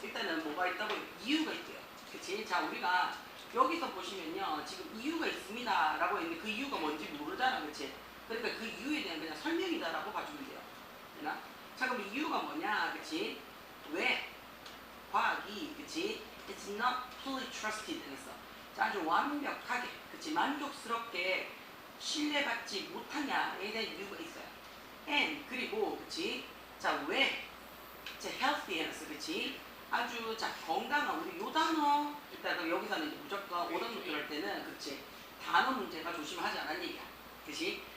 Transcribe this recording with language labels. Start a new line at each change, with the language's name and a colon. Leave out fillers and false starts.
Korean: 일단은 뭐가 있다고 이유가 있대요. 그치? 자, 우리가 여기서 보시면요, 지금 이유가 있습니다라고 했는데 그 이유가 뭔지 모르잖아, 그치? 그러니까 그 이유에 대한 그냥 설명이다라고 봐주면 돼요. 되나? 자, 그럼 이유가 뭐냐, 그치? 왜 과학이, 그치?
English: It's not fully trusted
Korean: 했어. 자, 아주 완벽하게, 그치? 만족스럽게 신뢰받지 못하냐에 대한 이유가 있어요. And 그리고, 그치? 자, 왜? 자, healthy 했어, 그치? 아주 자 건강한 우리 요 단어 일단 여기서는 이제 무조건 오답노트 할 때는 그치 단어 문제가 조심하지 않은 얘기야, 그치?